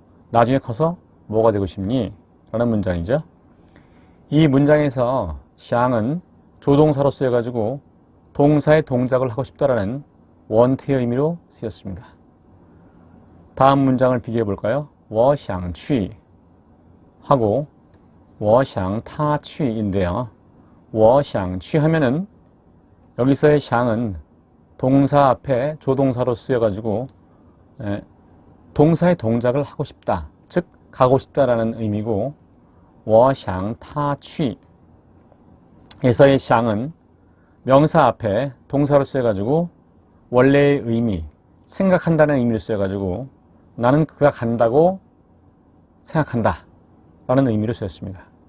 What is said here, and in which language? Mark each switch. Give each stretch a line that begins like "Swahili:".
Korean: 나중에 커서 뭐가 되고 싶니? 라는 문장이죠. 이 문장에서 샹은 조동사로 쓰여가지고 동사의 동작을 하고 싶다라는 원트의 의미로 쓰였습니다. 다음 문장을 비교해 볼까요?
Chinese: 我想去
Korean: 하고
Chinese: 我想他去
Korean: 인데요.
Chinese: 我想去
Korean: 하면은 여기서의 샹은 동사 앞에 조동사로 쓰여가지고 동사의 동작을 하고 싶다. 즉 가고 싶다라는 의미고
Chinese: 我想他去
Korean: 에서의 샹은 명사 앞에 동사로 쓰여가지고 원래의 의미, 생각한다는 의미로 쓰여가지고 나는 그가 간다고 생각한다 라는 의미로 쓰였습니다.